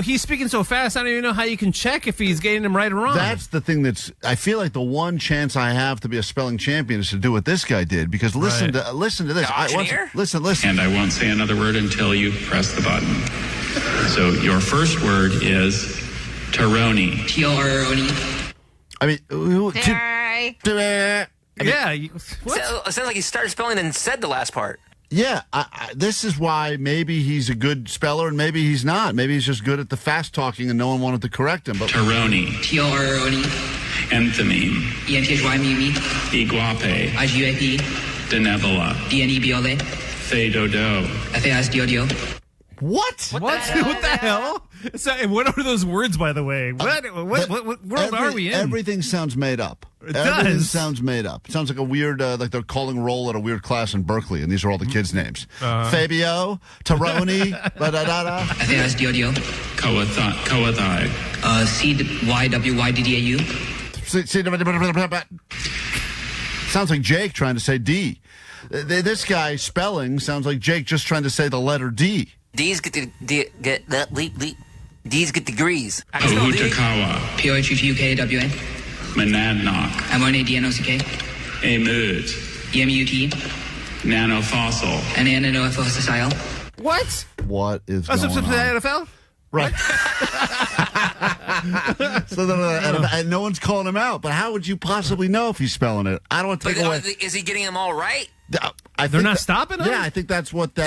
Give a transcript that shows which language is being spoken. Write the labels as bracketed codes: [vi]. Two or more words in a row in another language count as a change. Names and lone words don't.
[en] He's speaking so fast, I don't even know how you can check if he's getting them right or wrong. That's the thing I feel like the one chance I have to be a spelling champion is to do what this guy did, because listen to this. Listen. And I won't say another word until you press the button. So your first word is Taroni. T-O-R-O-N-E. I mean, It sounds like he started spelling and said the last part. Yeah, this is why maybe he's a good speller and maybe he's not. Maybe he's just good at the fast talking and no one wanted to correct him. But Taroni. T-O-R-O-N-E. Enthymeme. E-N-T-H-Y-M-E-M-E. Iguape. I-G-U-A-P. Denebola. D-N-E-B-O-L-A. Fedodo. F-A-S-D-O-D-O. What? What the hell? So, what are those words, by the way? What world are we in? Everything sounds made up. Everything sounds made up. It sounds like a weird, like they're calling roll at a weird class in Berkeley, and these are all the kids' names. Fabio, Taroni, da-da-da-da. F-A-S-D-O-D-O. Coathai. C-Y-W-Y-D-D-A-U. Sounds like Jake trying to say D. This guy spelling sounds like Jake just trying to say the letter D. D's get D's get degrees. Pohutakawa. P-O-H-U-T-U-K-A-W-A. Monadnock. M-O-N-A-D-N-O-C-K. Emut. E-M-U-T. Nanofossil. N-A-N-O-F-O-S-S-I-L. What? What is going on? The NFL? Right. And no one's calling him out. But how would you possibly know if he's spelling it? I don't want to take away. Is he getting them all right? They're not stopping him? Yeah, I think that's what that...